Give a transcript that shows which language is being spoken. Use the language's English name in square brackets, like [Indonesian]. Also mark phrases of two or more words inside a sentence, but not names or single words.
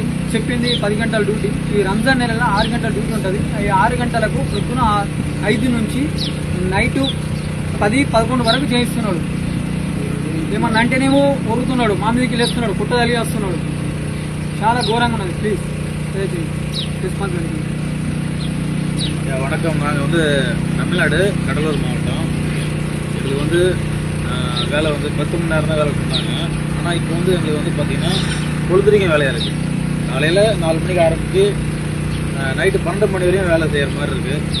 [Telugu] చెప్పింది 10 గంటల డ్యూటీ. ఈ రంజాన్ నెలలో 6 గంటల డ్యూటీ ఉంటుంది. ఈ 6 గంటలకు పొద్దున 5 నుంచి నైటు 10-11 వరకు చేయిస్తున్నాడు. ఏమన్నా అంటేనేమో ఒరుగుతున్నాడు, మా మీదకి లేస్తున్నాడు, కుట్ట తలిగి వస్తున్నాడు. చాలా ఘోరంగా ఉన్నది. [English] please responsibility. [Tamil] வணக்கம். நாங்கள் வந்து தமிழ்நாடு கடலூர் மாவட்டம். எங்களுக்கு வந்து வேலை வந்து 10 மணி நேரம் தான் வேலை கொடுத்தாங்க. ஆனால் இப்போ வந்து எங்களுக்கு வந்து பார்த்திங்கன்னா பொழுதுரிங்க வேலையாக இருக்குது. காலையில் 4 மணிக்கு ஆரம்பித்து நைட்டு 12 மணி வரையும் வேலை செய்கிற மாதிரி இருக்குது.